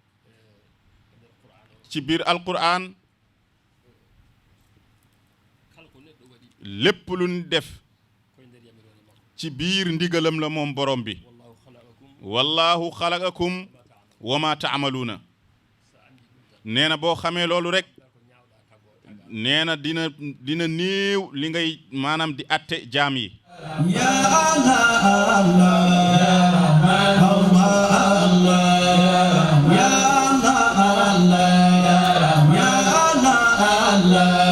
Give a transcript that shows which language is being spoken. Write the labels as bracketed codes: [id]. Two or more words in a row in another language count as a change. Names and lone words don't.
[wo] ci biir alquran lépp lu ñu def ci biir ndigalam la moom borom bi [ar] والله خلقكم وما تعملون [wo] nee na boo xamee loolu rek nee na dina néew li ngay maanaam di atte jaam yi [ar] يا الله الله الله يا الله الله يا الله الله